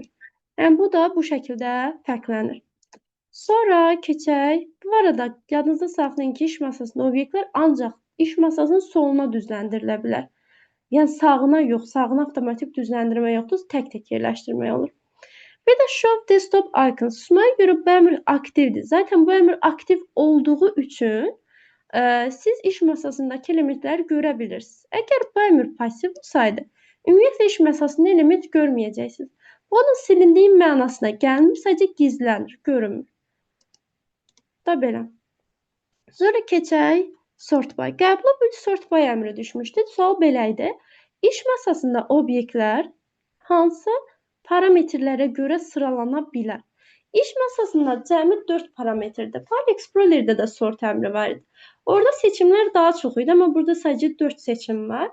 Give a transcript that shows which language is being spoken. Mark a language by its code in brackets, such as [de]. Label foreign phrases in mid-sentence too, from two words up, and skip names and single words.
[az] Yəni, bu da bu şəkildə fərqlənir. Sonra keçək. Bu arada, yadınızda saxlayın ki, iş masasında obyektlər ancaq iş masasının soluna düzləndirilə bilər. Yəni, sağına yox, sağına avtomatik düzləndirmə yoxdur, tək-tək yerləşdirmək olur. Bir də [en] show desktop icon. [az] Susmaya görə bu əmr aktivdir. Zaten bu əmr aktiv olduğu üçün siz iş masasındakı elementləri görə bilirsiniz. Əgər bu əmr pasiv olsaydı, ümumiyyətlə iş masasında element görməyəcəksiniz. Bu onun silindiyi mənasına gəlmir, sadəcə gizlənir, görünmür. Da belə. Sonra keçək [en] sort by. [az] Qəbula bu [en] sort by [az] əmri düşmüşdü. Sual belə idi. İş masasında obyektlər hansı parametrlərə görə sıralana bilər? İş masasında cəmi 4 parametrdir. File Explorer'də də sort əmri var idi. Orada seçimlər daha çox idi, amma burada sadəcə 4 seçim var.